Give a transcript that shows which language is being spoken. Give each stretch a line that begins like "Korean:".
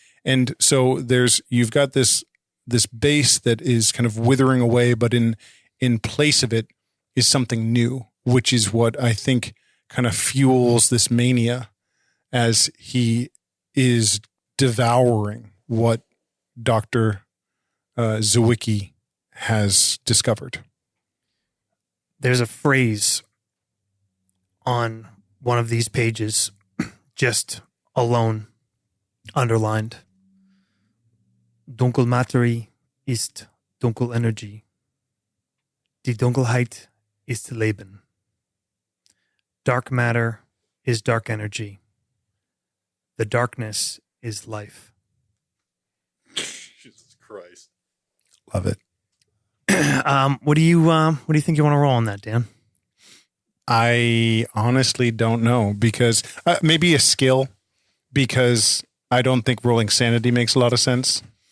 English: And so you've got this base that is kind of withering away, but in place of it is something new, which is what I think kind of fuels this mania as he is devouring what Dr. Zwicky has discovered. There's a phrase on one of these pages, just alone, underlined.
German: Dunkelmaterie ist Dunkelenergie. Die Dunkelheit ist Leben.
English: Dark matter is dark energy. The darkness is life. Jesus Christ. Love it. What do you think you want to roll on that, Dan? I honestly don't know, because maybe a skill, because I don't think rolling sanity makes a lot of sense.